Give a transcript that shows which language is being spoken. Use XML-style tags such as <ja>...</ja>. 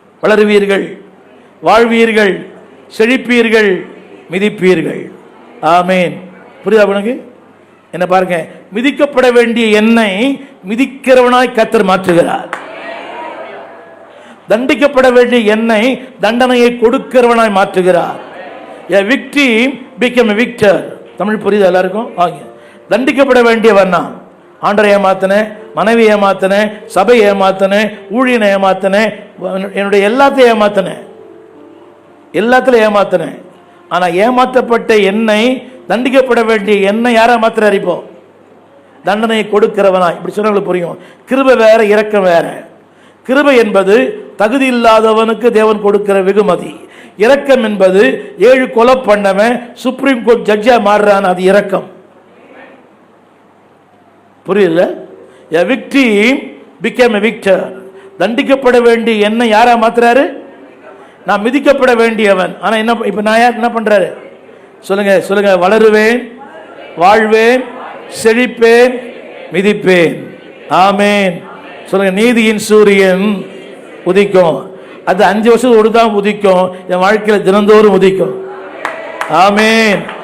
<ta>வளருவீர்கள், வாழ்வீர்கள், செழிப்பீர்கள், மிதிப்பீர்கள். ஆமேன். புரியுதா உனக்கு? என்ன பாருங்க, மிதிக்கப்பட வேண்டிய என்னை மிதிக்கிறவனாய் கர்த்தர் மாற்றுகிறார். தண்டிக்கப்பட வேண்டிய என்னை தண்டனையை கொடுக்கிறவனாய் மாற்றுகிறார்.</ta> <en>A victim became a victor.</en> <ta>Tamil புரியுது எல்லாருக்கும்? தண்டிக்கப்பட வேண்டியவன் நான். ஆண்டரை ஏமாத்தினேன், மனைவி ஏமாத்தினேன், சபை ஏமாத்தினேன், ஊழியனை ஏமாத்தினேன், என்னுடைய எல்லாத்தையும் ஏமாத்தினேன், எல்லாத்திலும் ஏமாத்தினேன். ஆனால் ஏமாற்றப்பட்ட என்னை, தண்டிக்கப்பட வேண்டிய என்னை யாரா மாத்திரார்? இப்போ தண்டனையை கொடுக்கிறவனா. இப்படி சொன்னவங்களுக்கு புரியும். கிருபை வேற, இரக்கம் வேற. கிருபை என்பது தகுதி இல்லாதவனுக்கு தேவன் கொடுக்கிற வெகுமதி. இரக்கம் என்பது 7 கொலை பண்ணவன் சுப்ரீம் கோர்ட் ஜட்ஜா மாறுறான், அது இரக்கம். புரியல?</ta> <en>A victim became a victor.</en> <ta>தண்டிக்கப்பட வேண்டிய என்ன யாரா மாத்துறாரு? நான் மிதிக்கப்பட வேண்டியவன். ஆனா என்ன, இப்ப நான் என்ன பண்றாரு? சொல்லுங்க. சொல்லுங்க வளருவேன், வாழ்வேன், செழிப்பேன், மிதிப்பேன். ஆமேன். சொல்லுங்க நீதியின் சூரியன் உதிக்கும். அது 5 வருஷத்துக்கு ஒரு தான் உதிக்கும், என் வாழ்க்கையில் தினந்தோறும் உதிக்கும். ஆமேன்.</ta>